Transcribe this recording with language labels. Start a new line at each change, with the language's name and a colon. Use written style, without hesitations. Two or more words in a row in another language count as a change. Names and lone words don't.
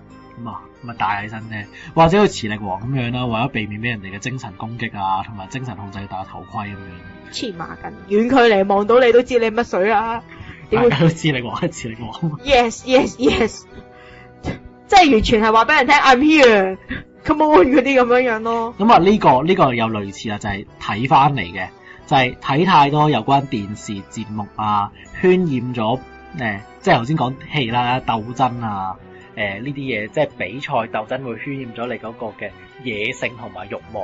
Cantonese: 咁啊，咪帶起身啫，或者好似磁力王咁樣啦，為咗避免俾人哋嘅精神攻擊啊，同埋精神控制要戴頭盔咁樣。黐孖筋，遠距離望到你都知你乜水啊！點會大家都知你話係磁力王。 Yes，即係完全係話俾人聽
English: I'm here，come on
Cantonese: 嗰啲咁樣咯。咁啊呢個有類似啊，就係睇翻嚟嘅，就係睇太多有關電視節目啊，渲染咗即係頭先講戲啦、鬥爭啊，呢啲嘢，即係比賽鬥爭會渲染咗你嗰個嘅野性同埋慾望。